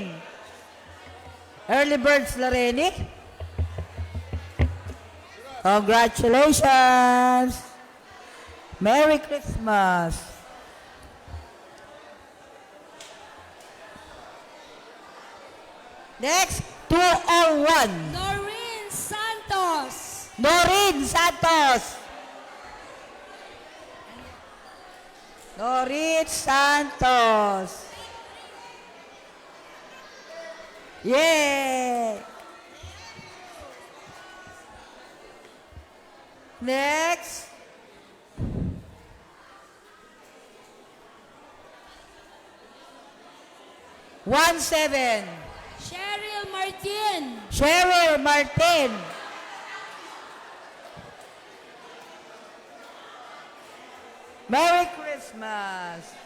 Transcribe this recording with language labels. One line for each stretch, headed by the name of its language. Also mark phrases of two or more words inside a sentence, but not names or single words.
English: Early Birds Lareni. Congratulations. Merry Christmas. Next, 201. Noreen Santos. Noreen Santos. Noreen Santos. Yay! Next. One, 7. Cheryl Martin. Cheryl Martin. Merry Christmas.